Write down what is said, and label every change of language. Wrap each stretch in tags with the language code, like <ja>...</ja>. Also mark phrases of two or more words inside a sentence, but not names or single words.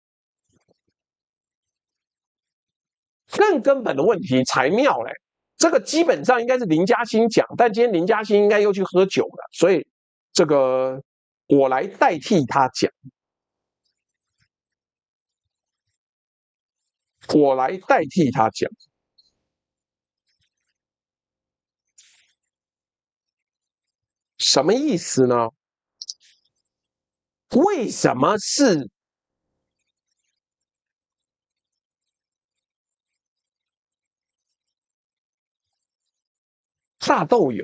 <zh>更根本的問題才妙嘞，這個基本上應該是林嘉欣講，但今天林嘉欣應該又去喝酒了，所以這個我來代替他講，我來代替他講，什麼意思呢？為什麼是大豆油？</zh>